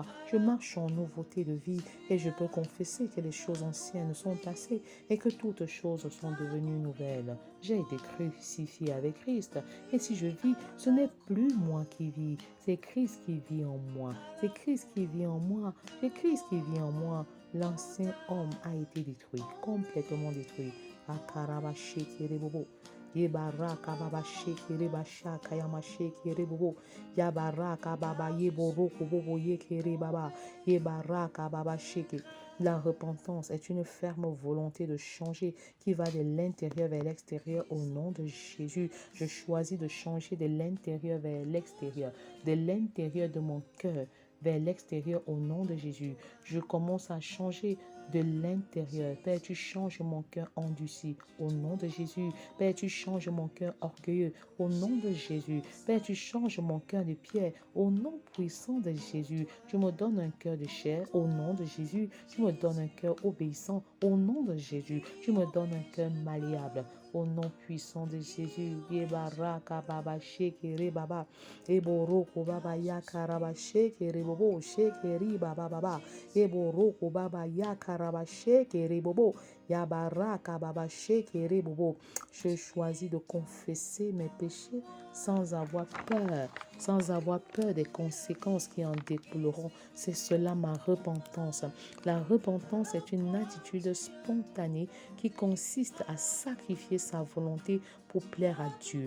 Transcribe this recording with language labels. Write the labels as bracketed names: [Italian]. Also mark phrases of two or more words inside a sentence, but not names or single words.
[French] Je marche en nouveauté de vie et je peux confesser que les choses anciennes sont passées et que toutes choses sont devenues nouvelles. J'ai été crucifié avec Christ et si je vis, ce n'est plus moi qui vis, c'est Christ qui vit en moi. C'est Christ qui vit en moi. C'est Christ qui vit en moi. L'ancien homme a été détruit, complètement détruit. Akarabashi kirebobo. Yebaraka baba shekere basha kayama shekere bobo. Yabaraka baba yeboroko bobo yekere baba. Yebaraka baba sheke. La repentance est une ferme volonté de changer qui va de l'intérieur vers l'extérieur au nom de Jésus. Je choisis de changer de l'intérieur vers l'extérieur, de l'intérieur de mon cœur vers l'extérieur au nom de Jésus. Je commence à changer de l'intérieur. Père, tu changes mon cœur endurci au nom de Jésus. Père, tu changes mon cœur orgueilleux au nom de Jésus. Père, tu changes mon cœur de pierre au nom puissant de Jésus. Tu me donnes un cœur de chair au nom de Jésus. Tu me donnes un cœur obéissant au nom de Jésus. Tu me donnes un cœur malléable au nom puissant de Jésus. Yebaraka baba shekere baba. Eboroko baba yakaraba shekere bobo shekeri baba baba. Eboroko baba yakaraba shekere bobo. Yabaraka baba shekere bobo. Je choisis de confesser mes péchés sans avoir peur des conséquences qui en découleront. C'est cela ma repentance. La repentance est une attitude spontanée qui consiste à sacrifier sa volonté pour plaire à Dieu.